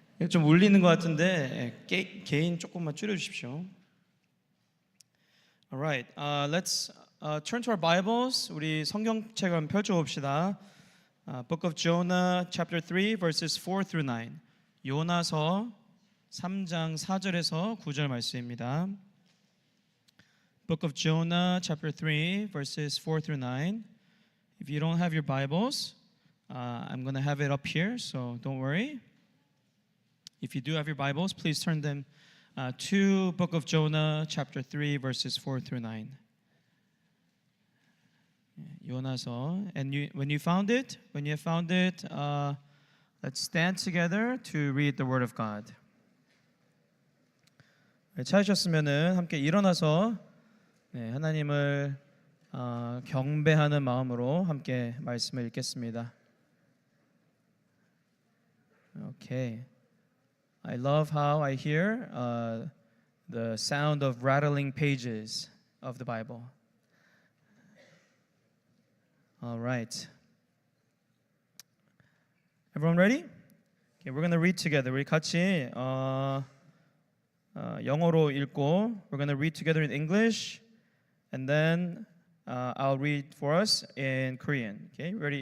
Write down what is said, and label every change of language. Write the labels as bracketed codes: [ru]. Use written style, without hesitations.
[ko] 좀 울리는 것 같은데 개인 조금만 줄여 주십시오. [en] Alright, let's turn to our Bibles. [ko] 우리 성경책을 한번 펼쳐봅시다. [en] Book of Jonah, chapter 3, verses 4 through 9. [ko] 요나서 3장 4절에서 9절 말씀입니다. [en] Book of Jonah, chapter 3, verses 4 through 9. If you don't have your Bibles, I'm going to have it up here, so don't worry. If you do have your Bibles, please turn them to Book of Jonah, chapter 3, verses 4 through 9. [ko] 요나서. [en] And when you have found it, let's stand together to read the Word of God. [ko] 찾으셨으면은 함께 일어나서 하나님을 경배하는 마음으로 함께 말씀을 읽겠습니다. [en] Okay. I love how I hear the sound of rattling pages of the Bible. All right. Everyone ready? Okay, we're going to read together. [ko] 우리 같이 영어로 읽고 [en] we're going to read together in English and then I'll read for us in Korean. Okay, ready?